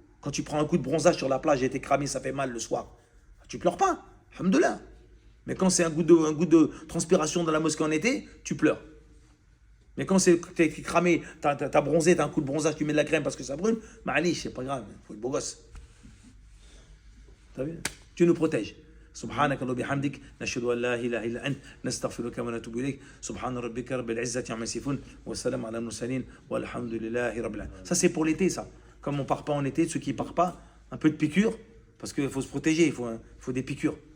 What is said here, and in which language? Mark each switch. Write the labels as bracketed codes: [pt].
[fr] Quand tu prends un coup de bronzage sur la plage et t'es cramé, ça fait mal le soir. Tu pleures pas. Alhamdoulilah. Mais quand c'est un goût de transpiration dans la mosquée en été, tu pleures. Mais quand t'es cramé, t'as bronzé, t'as un coup de bronzage, tu mets de la crème parce que ça brûle, ma'alish, c'est pas grave, il faut être beau gosse. T'as vu? Dieu nous protège. [ar] سبحانك اللهم وبحمدك نشهد ان لا اله الا انت نستغفرك ونتوب اليك سبحان ربك رب العزه عما يصفون والسلام على المرسلين والحمد لله رب العالمين. [fr] Ça c'est pour l'été ça. Comme on part pas en été, ceux qui partent pas, un peu de piqûres parce qu'il faut se protéger, il faut des piqûres.